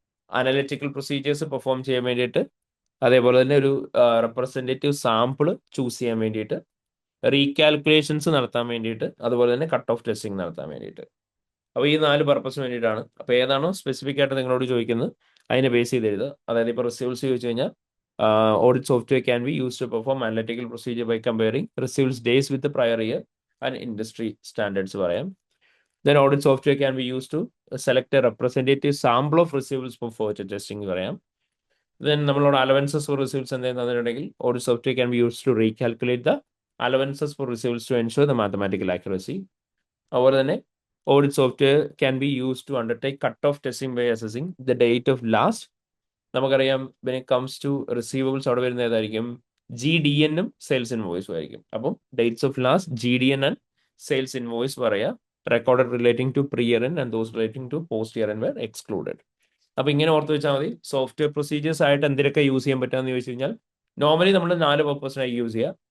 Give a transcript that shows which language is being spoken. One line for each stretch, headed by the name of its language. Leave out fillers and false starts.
Malayalam: Analytical procedures perform ചെയ്യാൻ വേണ്ടിയിട്ട്, അതേപോലെ തന്നെ ഒരു റെപ്രസെൻറ്റേറ്റീവ് സാമ്പിൾ ചൂസ് ചെയ്യാൻ വേണ്ടിയിട്ട്, റീകാൽക്കുലേഷൻസ് നടത്താൻ വേണ്ടിയിട്ട്, അതുപോലെ തന്നെ കട്ട് ഓഫ് ടെസ്റ്റിംഗ് നടത്താൻ വേണ്ടിയിട്ട്. അപ്പോൾ ഈ 4 പർപ്പസിന് വേണ്ടിയിട്ടാണ്. അപ്പോൾ ഏതാണോ സ്പെസിഫിക് ആയിട്ട് നിങ്ങളോട് ചോദിക്കുന്നത് അതിനെ ബേസ് ചെയ്ത് എഴുതുക.
English: അതായത് ഇപ്പോൾ റിസീവ്സ് ചോദിച്ചു കഴിഞ്ഞാൽ audit software can be use to perform analytical procedure by comparing receives days with prior year and industry standards പറയാം. Then audit software can be used to select a representative sample of receivables for further testing പറയാം. Then നമ്മളോട് allowances for receivables എന്തെങ്കിലും തന്നിട്ടുണ്ടെങ്കിൽ audit software can be used to recalculate the allowances for receivables to ensure the mathematical accuracy. അതുപോലെ തന്നെ audit software can be used to undertake cut-off testing by assessing the date of last. നമുക്കറിയാം when it comes to receivables അവിടെ വരുന്ന ഏതായിരിക്കും?
Malayalam: GDN ഉം sales ഇൻവോയ്സും ആയിരിക്കും. അപ്പം dates of last, GDN and sales invoice പറയാം.
English: Recorded relating to pre year and those relating to post year were excluded. അപ്പോൾ ഇങ്ങനെ ഓർത്ത് വെച്ചാൽ മതി.
Malayalam: സോഫ്റ്റ്വെയർ പ്രൊസീജിയേഴ്സ് ആയിട്ട് എന്തൊക്കെ യൂസ് ചെയ്യാൻ പറ്റുമെന്ന് ചോദിച്ചു കഴിഞ്ഞാൽ നോർമലി നമ്മൾ 4 പർപ്പസിനായി യൂസ് ചെയ്യുക.